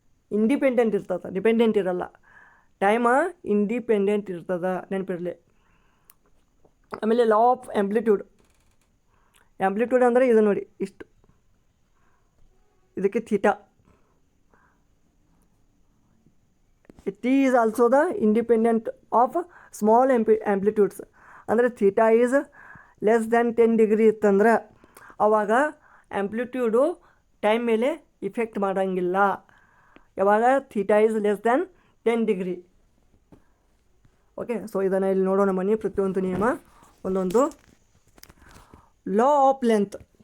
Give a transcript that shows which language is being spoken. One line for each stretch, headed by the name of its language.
Kannada: Independent ಇರ್ತದೆ, dependent ಇರಲ್ಲ. Time independent ಇರ್ತದೆ, ನೆನಪಿರಲಿ. ಆಮೇಲೆ ಲಾ ಆಫ್ ಆ್ಯಂಪ್ಲಿಟ್ಯೂಡ್ ಅಂದರೆ ಇದು ನೋಡಿ, ಇಷ್ಟು, ಇದಕ್ಕೆ theta.
English: T is also the independent of small amplitudes.
Kannada: ಅಂದರೆ
English: theta is less than 10 degree
Kannada: ಇತ್ತಂದ್ರೆ ಆವಾಗ ಆ್ಯಂಪ್ಲಿಟ್ಯೂಡು ಟೈಮ್ ಮೇಲೆ ಇಫೆಕ್ಟ್ ಮಾಡೋಂಗಿಲ್ಲ. ಯಾವಾಗ theta is less than 10 degree. Okay, so ಇದನ್ನು ಇಲ್ಲಿ ನೋಡೋಣ ಬನ್ನಿ. ಪ್ರತಿಯೊಂದು ನಿಯಮ ಒಂದೊಂದು. Law of length.